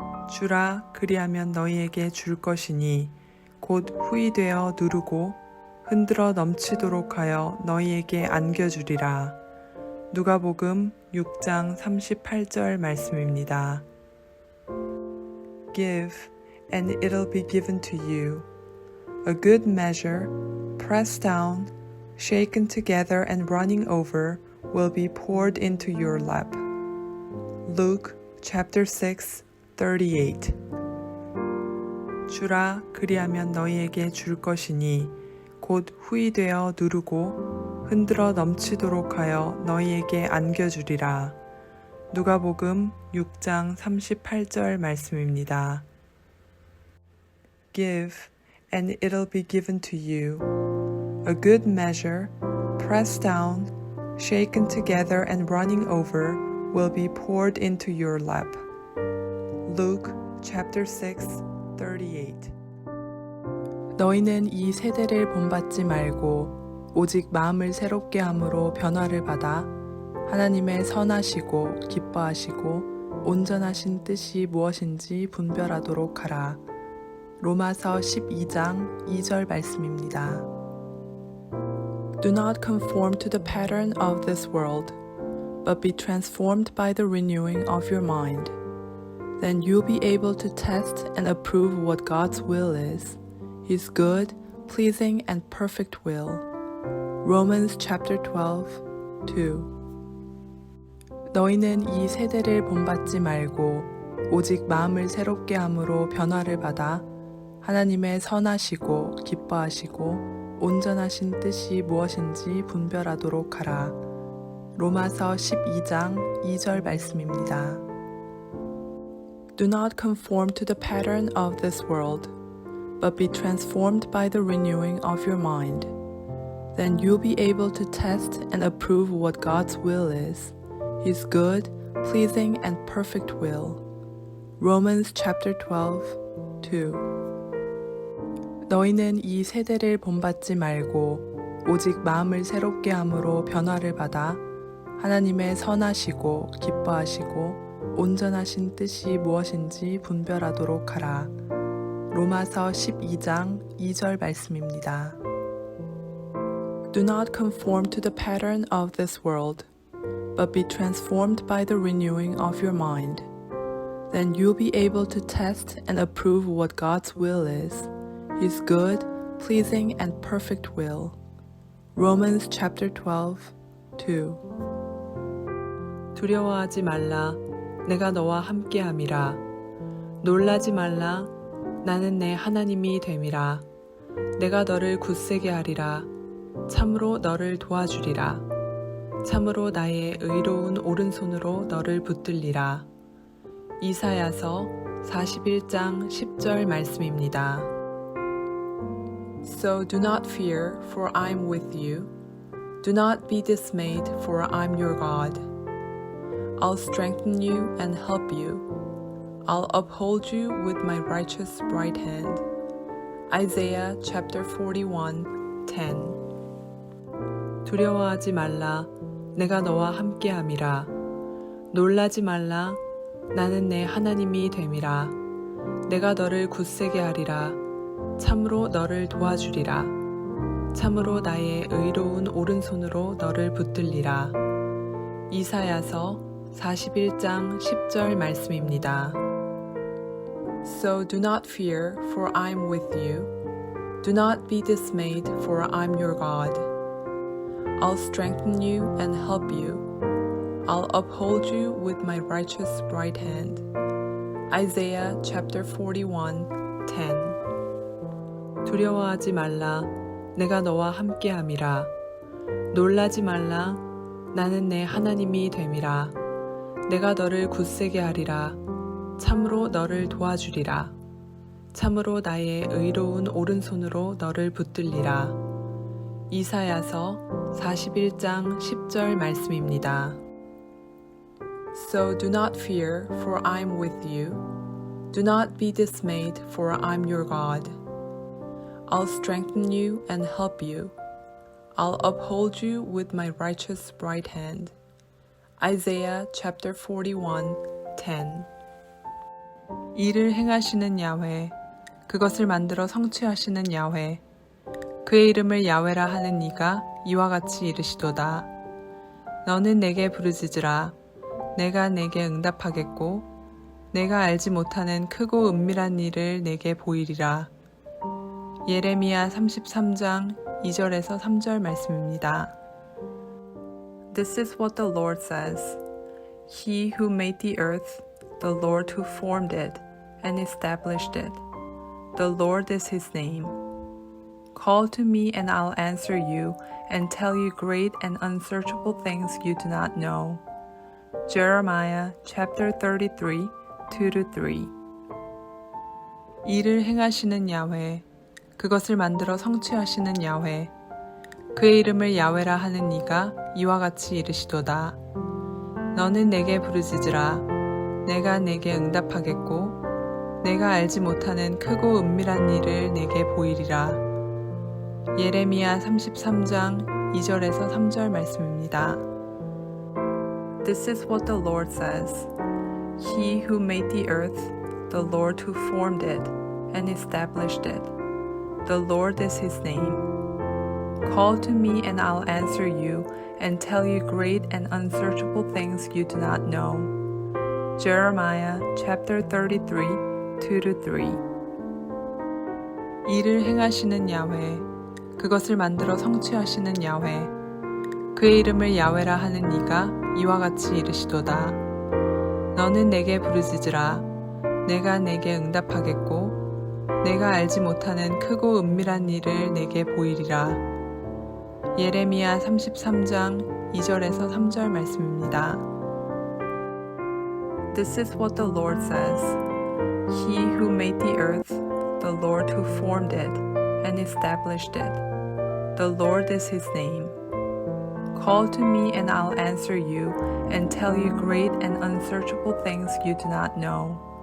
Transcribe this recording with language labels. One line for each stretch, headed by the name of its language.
Korean: 주라 그리하면 너희에게 줄 것이니 곧 후이되어 누르고 흔들어 넘치도록 하여 너희에게 안겨주리라. 누가복음 6장 38절 말씀입니다.
English: Give, and it'll be given to you. A good measure, pressed down, shaken together and running over, will be poured into your lap. Luke chapter 6, 38.
Korean: 주라 그리하면 너희에게 줄 것이니 곧 후이되어 누르고 흔들어 넘치도록 하여 너희에게 안겨주리라. 누가복음 6장 38절 말씀입니다.
English: Give, and it'll be given to you. A good measure, pressed down, shaken together and running over, will be poured into your lap. Luke chapter 6, 38.
Korean: 너희는 이 세대를 본받지 말고 오직 마음을 새롭게 함으로 변화를 받아 하나님의 선하시고 기뻐하시고 온전하신 뜻이 무엇인지 분별하도록 하라. 로마서 12장 2절 말씀입니다.
English: Do not conform to the pattern of this world, but be transformed by the renewing of your mind. Then you'll be able to test and approve what God's will is, His good, pleasing, and perfect will. Romans chapter 12, 2.
Korean: 너희는 이 세대를 본받지 말고 오직 마음을 새롭게 함으로 변화를 받아 하나님의 선하시고 기뻐하시고 온전하신 뜻이 무엇인지 분별하도록 하라. 로마서 12장 2절 말씀입니다.
English: Do not conform to the pattern of this world, but be transformed by the renewing of your mind. Then you'll be able to test and approve what God's will is, His good, pleasing, and perfect will. Romans chapter 12, 2.
Korean: 너희는 이 세대를 본받지 말고 오직 마음을 새롭게 함으로 변화를 받아 하나님의 선하시고 기뻐하시고 온전하신 뜻이 무엇인지 분별하도록 하라. 로마서 12장 2절 말씀입니다.
English: Do not conform to the pattern of this world, but be transformed by the renewing of your mind. Then you'll be able to test and approve what God's will is, His good, pleasing, and perfect will. Romans chapter 12, 2.
Korean: 두려워하지 말라. 내가 너와 함께함이라. 놀라지 말라. 나는 내 하나님이 됨이라. 내가 너를 굳세게 하리라. 참으로 너를 도와주리라. 참으로 나의 의로운 오른손으로 너를 붙들리라. 이사야서 41장 10절 말씀입니다.
English: So do not fear, for I am with you. Do not be dismayed, for I am your God. I'll strengthen you and help you. I'll uphold you with my righteous right hand. Isaiah chapter 41, 10.
Korean: 두려워하지 말라. 내가 너와 함께함이라. 놀라지 말라. 나는 내 하나님이 됨이라. 내가 너를 굳세게 하리라. 참으로 너를 도와주리라. 참으로 나의 의로운 오른손으로 너를 붙들리라. 이사야서 41장 10절 말씀입니다.
English: So do not fear, for I am with you. Do not be dismayed, for I am your God. I'll strengthen you and help you. I'll uphold you with my righteous right hand. Isaiah chapter 41:10.
Korean: 두려워하지 말라. 내가 너와 함께함이라. 놀라지 말라. 나는 내 하나님이 됨이라. 내가 너를 굳세게 하리라. 참으로 너를 도와주리라. 참으로 나의 의로운 오른손으로 너를 붙들리라. 이사야서 41장 10절 말씀입니다.
English: So do not fear, for I am with you. Do not be dismayed, for I am your God. I'll strengthen you and help you. I'll uphold you with my righteous right hand. Isaiah chapter 41:10.
Korean: 이를 행하시는 야훼, 그것을 만들어 성취하시는 야훼, 그의 이름을 야훼라 하는 이가 이와 같이 이르시도다. 너는 내게 부르짖으라. 내가 내게 응답하겠고, 내가 알지 못하는 크고 은밀한 일을 내게 보이리라. 예레미야 33장 2절에서 3절 말씀입니다.
English: This is what the Lord says. He who made the earth, the Lord who formed it and established it. The Lord is his name. Call to me and I'll answer you and tell you great and unsearchable things you do not know. Jeremiah chapter 33, 2-3.
Korean: 이를 행하시는 야훼, 그것을 만들어 성취하시는 야훼, 그의 이름을 야훼라 하는 이가 이와 같이 이르시도다. 너는 내게 부르짖으라. 내가 내게 응답하겠고, 내가 알지 못하는 크고 은밀한 일을 내게 보이리라. 예레미야 33장 2절에서 3절 말씀입니다.
English: This is what the Lord says. He who made the earth, the Lord who formed it and established it. The Lord is his name. Call to me and I'll answer you and tell you great and unsearchable things you do not know. Jeremiah chapter 33, 2-3.
Korean: 이를 행하시는 야훼, 그것을 만들어 성취하시는 야훼, 그의 이름을 야훼라 하는 이가 이와 같이 이르시도다. 너는 내게 부르짖으라. 내가 내게 응답하겠고, 내가 알지 못하는 크고 은밀한 일을 내게 보이리라. 예레미야 33장 2절에서 3절 말씀입니다.
English: This is what the Lord says. He who made the earth, the Lord who formed it and established it. The Lord is his name. Call to me and I'll answer you and tell you great and unsearchable things you do not know.